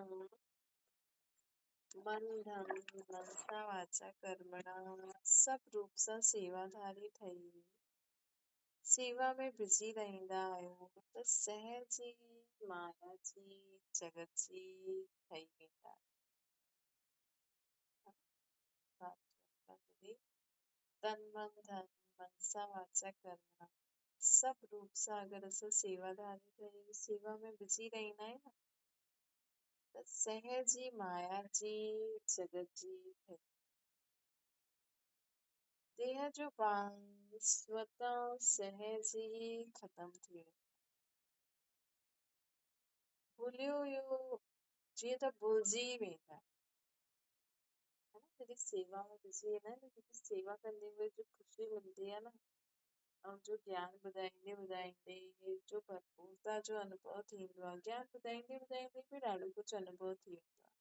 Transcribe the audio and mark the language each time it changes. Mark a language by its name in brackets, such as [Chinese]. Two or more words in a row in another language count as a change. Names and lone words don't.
[Sindhi] मन धन [Sanskrit] मनसा वाचा कर्मणा [Sindhi] सभु रूप सां सेवाधारी ठही सेवा में बिज़ी रहंदा आहियो त सहज जी माया जी जगत जी ठही वेंदा आहियो। तन मन धन [Sanskrit] मनसा वाचा कर्मणा [Sindhi] सभु रूप सां अगरि असां सेवाधारी ठही सेवा में बिज़ी रहंदा आहियूं न त सहज जी माया जी जगत जी ठही देह जो भान स्वतः सहज ही ख़त्म थी वेंदो। भुलियो हुयो जीअं त भुलिजी वेंदा है न। जॾहिं सेवा में बिज़ी वेंदा आहिनि जेकी सेवा कंदे हुए जो ख़ुशी मिलंदी आहे न, ऐं जो ज्ञान ॿुधाईंदे जो भरपूरता जो अनुभव थींदो आहे, ज्ञान ॿुधाईंदे बि ॾाढो कुझु अनुभव थी वेंदो आहे।